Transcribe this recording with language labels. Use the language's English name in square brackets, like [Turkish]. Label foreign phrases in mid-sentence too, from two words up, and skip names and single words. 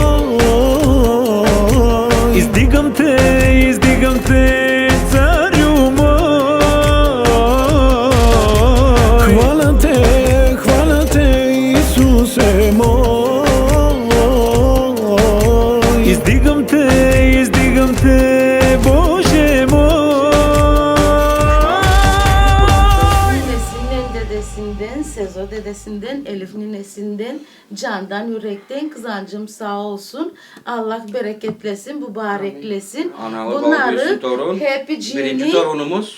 [Bulgarian] Издигам те, царю мой. Хваля те, Исусе мой. Издигам те, Боже mой. [Turkish] Annesinden, dedesinden, Sezo dedesinden, Elif ninesinden, candan, yürekten kızancım sağ olsun. Allah bereketlesin, mübareklesin. Analı Bunları bağlıyorsun torun. hepicini Birinci torunumuz.